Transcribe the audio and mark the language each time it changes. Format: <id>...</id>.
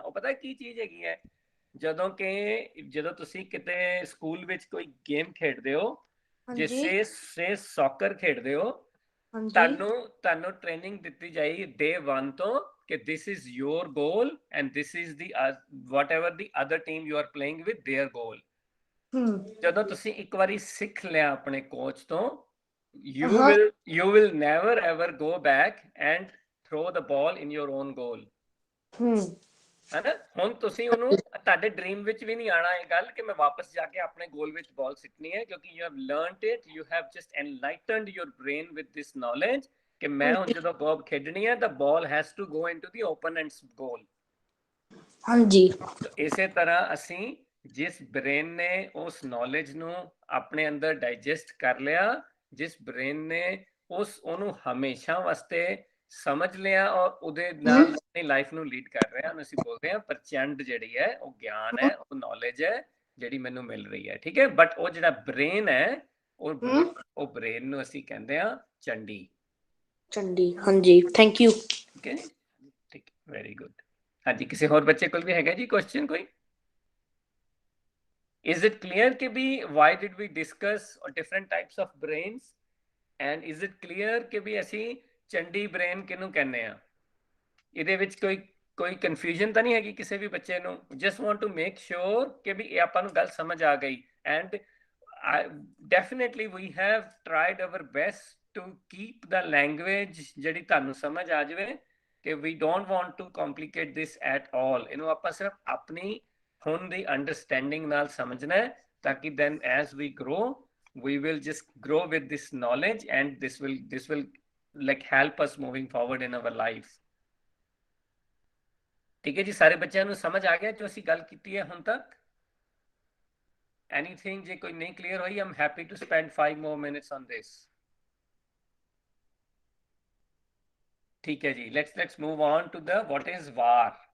<pa>ਉਹ ਪਤਾ ਕੀ ਚੀਜ਼ ਹੈਗੀ ਹੈ, ਜਦੋਂ ਤੁਸੀਂ ਕਿਤੇ ਸਕੂਲ ਵਿੱਚ ਕੋਈ ਗੇਮ ਖੇਡਦੇ ਹੋ, ਜਿਸੇ ਸੌਕਰ ਖੇਡਦੇ ਹੋ, ਤੁਹਾਨੂੰ ਟ੍ਰੇਨਿੰਗ ਦਿੱਤੀ ਜਾਏਗੀ day 1 ਤੋਂ ਕਿ</pa> <en>this is your goal and this is the whatever the other team you are playing with their goal.</en> <pa>ਜਦੋਂ ਤੁਸੀਂ ਇੱਕ ਵਾਰੀ ਸਿੱਖ ਲਿਆ ਆਪਣੇ ਕੋਚ ਤੋਂ,</pa> <en>you will never ever go back and throw the ball in your own goal.</en> <pa>ਹੈ ਨਾ, ਹੁਣ ਤੁਸੀਂ ਉਹਨੂੰ ਤੁਹਾਡੇ ਡ੍ਰੀਮ ਵਿੱਚ ਵੀ ਨਹੀਂ ਆਣਾ ਇਹ ਗੱਲ ਕਿ ਮੈਂ ਵਾਪਸ ਜਾ ਕੇ ਆਪਣੇ ਗੋਲ ਵਿੱਚ ਬਾਲ ਸਿੱਟਣੀ ਹੈ, ਕਿਉਂਕਿ</pa> <en>you have learned it, you have just enlightened your brain with this knowledge</en> <pa>ਕਿ ਮੈਂ ਹੁਣ ਜਦੋਂ ਬਾਲ ਖੇਡਣੀ ਹੈ ਤਾਂ</pa> <en>ball has to go into the opponent's goal.</en> <pa>ਹਾਂਜੀ, ਇਸੇ ਤਰ੍ਹਾਂ ਅਸੀਂ ਜਿਸ ਬ੍ਰੇਨ ਨੇ ਉਸ ਨੌਲੇਜ ਨੂੰ ਆਪਣੇ ਅੰਦਰ ਡਾਈਜੈਸਟ ਕਰ ਲਿਆ, ਜਿਸ ਬ੍ਰੇਨ ਨੇ ਉਹਨੂੰ ਹਮੇਸ਼ਾ ਵਾਸਤੇ ਸਮਝ ਲਿਆ ਔਰ ਉਹਦੇ ਨਾਲ ਆਪਣੀ ਲਾਈਫ ਨੂੰ ਲੀਡ ਕਰ ਰਿਹਾ, ਉਹਨੂੰ ਅਸੀਂ ਬੋਲਦੇ ਹਾਂ ਪ੍ਰਚੰਡ। ਜਿਹੜੀ ਹੈ ਉਹ ਗਿਆਨ ਹੈ, ਉਹ ਨੌਲੇਜ ਹੈ ਜਿਹੜੀ ਮੈਨੂੰ ਮਿਲ ਰਹੀ ਹੈ, ਠੀਕ ਹੈ। ਬਟ ਉਹ ਜਿਹੜਾ ਬ੍ਰੇਨ ਹੈ, ਉਹ ਬ੍ਰੇਨ ਨੂੰ ਅਸੀਂ ਕਹਿੰਦੇ ਹਾਂ ਚੰਡੀ। ਹਾਂਜੀ, ਥੈਂਕ ਯੂ। ਠੀਕ ਹੈ, ਠੀਕ, ਵੈਰੀ ਗੁੱਡ। ਹਾਂਜੀ, ਕਿਸੇ ਹੋਰ ਬੱਚੇ ਕੋਲ ਵੀ ਹੈਗਾ ਜੀ ਕੁਐਸਚਨ ਕੋਈ?</pa> <en>Is it clear</en> <pa>ਕਿ ਵੀ why did we discuss different types of brains and is it clear ਕਿ ਵੀ ਅਸੀਂ ਚੰਡੀ ਬ੍ਰੇਨ ਕਿਹਨੂੰ ਕਹਿੰਦੇ ਆ? ਇਹਦੇ ਵਿੱਚ ਕੋਈ ਕਨਫਿਊਜ਼ਨ ਤਾਂ ਨਹੀਂ ਹੈਗੀ ਕਿਸੇ ਵੀ ਬੱਚੇ ਨੂੰ?</pa> <en>just want to make sure</en> <pa>ਕਿ ਵੀ ਇਹ ਆਪਾਂ ਨੂੰ ਗੱਲ ਸਮਝ ਆ ਗਈ।</pa> <en>and definitely we have tried our best to keep the language</en> <pa>ਜਿਹੜੀ ਤੁਹਾਨੂੰ ਸਮਝ ਆ ਜਾਵੇ,</pa> <en>ਕਿ we don't want to complicate this at all.</en> <pa>ਇਹਨੂੰ ਆਪਾਂ ਸਿਰਫ ਆਪਣੀ ਹੁਣ ਦੀ ਅੰਡਰਸਟੈਂਡਿੰਗ ਨਾਲ ਸਮਝਣਾ ਹੈ, ਤਾਂ ਕਿ</pa> <en>then as we grow we will just grow with this knowledge and this will like help us moving forward in our life.</en> <pa>ਠੀਕ ਹੈ ਜੀ, ਸਾਰੇ ਬੱਚਿਆਂ ਨੂੰ ਸਮਝ ਆ ਗਿਆ ਜੋ ਅਸੀਂ ਗੱਲ ਕੀਤੀ ਹੈ ਹੁਣ ਤੱਕ?</pa> <en>Anything</en> <pa>ਜੇ ਕੋਈ ਨਹੀਂ ਕਲੀਅਰ ਹੋਈ,</pa> <en>I'm happy to spend 5 more minutes on this.</en> <pa>ਠੀਕ ਹੈ ਜੀ,</pa> <en>let's move on to the what is var.</en>